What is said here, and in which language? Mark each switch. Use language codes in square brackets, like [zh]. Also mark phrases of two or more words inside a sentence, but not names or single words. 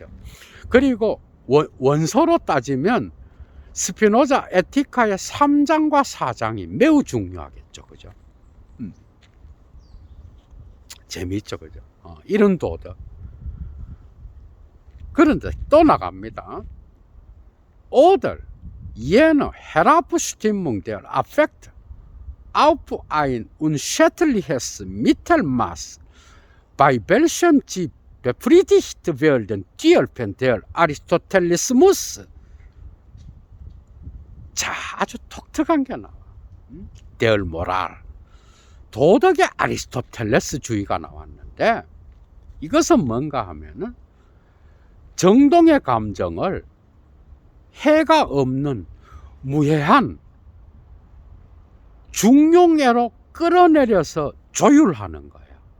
[ko] 그리고 원서로 따지면 스피노자 에티카의 3장과 4장이 매우 중요하겠죠. 그죠? 재미있죠. 그죠? 이런 도덕. 그런데 또 나갑니다. [de] Oder jene Herabstimmung der Affekte auf ein unschädliches Mittelmaß, bei welchem sie befriedigt werden dürfen, der Aristotelismus. [ko] 자, 아주 독특한 게 나와. [de] Der Moral. [ko] 도덕의 아리스토텔레스주의가 나왔는데 이것은 뭔가 하면은 정동의 감정을 해가 없는 무해한 중용애로 끌어내려서 조율하는 거예요.